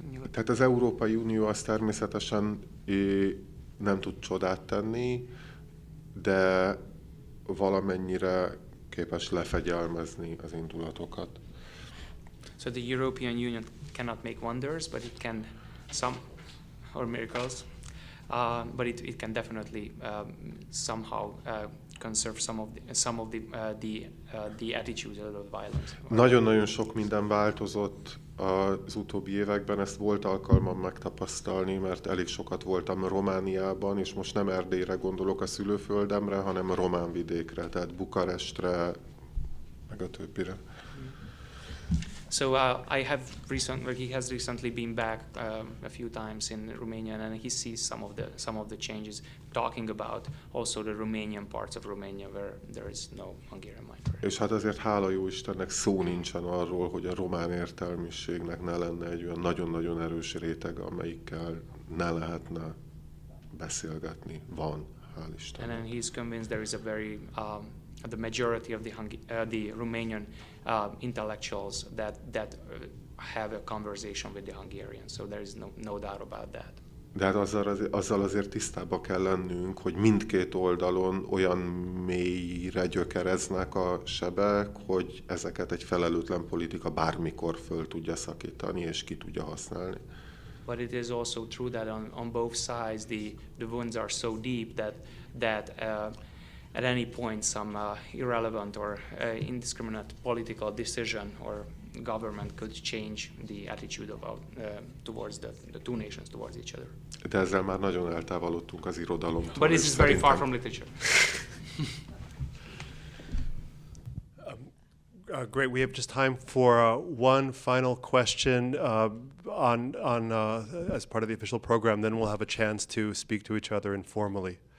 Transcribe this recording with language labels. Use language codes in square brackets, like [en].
[hu] Tehát az Európai Unió az természetesen nem tud csodát tenni, de valamennyire képes lefegyelmezni az indulatokat. [en] So the European Union cannot make wonders, but it can or miracles, but it can definitely somehow conserve some of the attitudes of violence. [hu] Nagyon-nagyon sok minden változott az utóbbi években, ezt volt alkalmam megtapasztalni, mert elég sokat voltam Romániában, és most nem Erdélyre gondolok, a szülőföldemre, hanem a román vidékre, tehát Bukarestre, meg a többire. [en] So he has recently been back a few times in Romania, and he sees some of the changes, talking about also the Romanian parts of Romania where there is no Hungarian minority. [hu] És hát azért hála jó Istennek szó nincsen arról, hogy a román értelmiségnek ne lenne egy olyan nagyon-nagyon erős réteg, amelyikkel ne lehetne beszélgetni. Van, hál' Istennek. [en] And then he's convinced there is a very the majority of the Romanian intellectuals that have a conversation with the Hungarians. So there is no doubt about that. [hu] De hát azzal azért tisztába kell lennünk, hogy mindkét oldalon olyan mélyre gyökereznek a sebek, hogy ezeket egy felelőtlen politika bármikor föl tudja szakítani és ki tudja használni. [en] But it is also true that on both sides the wounds are so deep that at any point some irrelevant or indiscriminate political decision or government could change the attitude towards the two nations towards each other. [hu] De ezzel már nagyon eltávolodtunk az irodalomtól. [en] But this is very far from literature. Great. We have just time for one final question on as part of the official program. Then we'll have a chance to speak to each other informally.